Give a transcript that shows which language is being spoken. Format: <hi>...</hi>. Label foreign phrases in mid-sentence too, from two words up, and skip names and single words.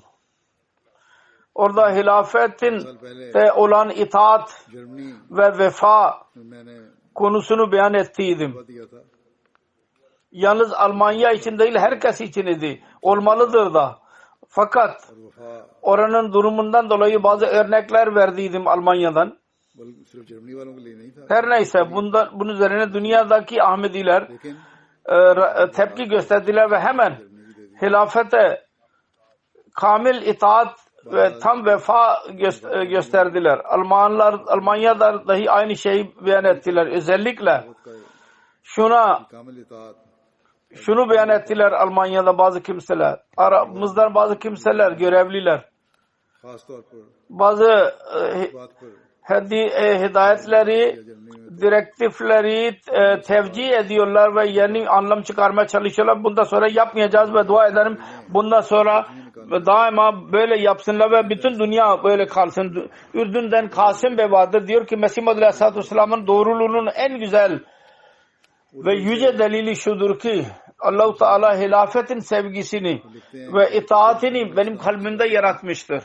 <tr>Orada hilafetin de olan itaat ve vefa konusunu beyan ettiydim. yalnız Almanya için değil herkes için idi. Olmalıdır da. Fakat</tr> <ur>اور وفا</ur> <tr>oranın durumundan dolayı bazı örnekler verdiydim Almanya'dan.</tr> <ur>صرف جرمنی والوں کے لیے نہیں تھا,</ur> <tr>Her neyse bunun üzerine dünyadaki Ahmediler</tr> <ur>लेकिन</ur> <tr>tepki gösterdiler ve hemen hilafete kamil itaat ve tam vefa gösterdiler. Almanya'da dahi aynı şeyi beyan ettiler. Özellikle</tr> <ur>کامل اطاعت</ur> <tr>şunu beyan ettiler Almanya'da bazı kimseler. Aramızdan bazı kimseler, görevliler.</tr> <ur>خاص طور پر</ur> <tr>Bazı</tr> <ur>اس بات پر</ur> <tr>hidayetleri, direktifleri tevcih ediyorlar ve yeni anlam çıkarmaya çalışıyorlar. Bundan sonra yapmayacağız ve dua ederim. Bundan sonra daima böyle yapsınlar ve bütün dünya böyle kalsın. Ürdün'den Kasım Bey vardır. Diyor ki Mesih Muhammed</tr> <ar>عليه الصلاة والسلام'ın</ar> <tr>doğruluğunun en güzel ve yüce delili şudur ki</tr> <ar>الله تعالى</ar> <tr>hilafetin sevgisini ve itaatini benim kalbimde yaratmıştır.</tr>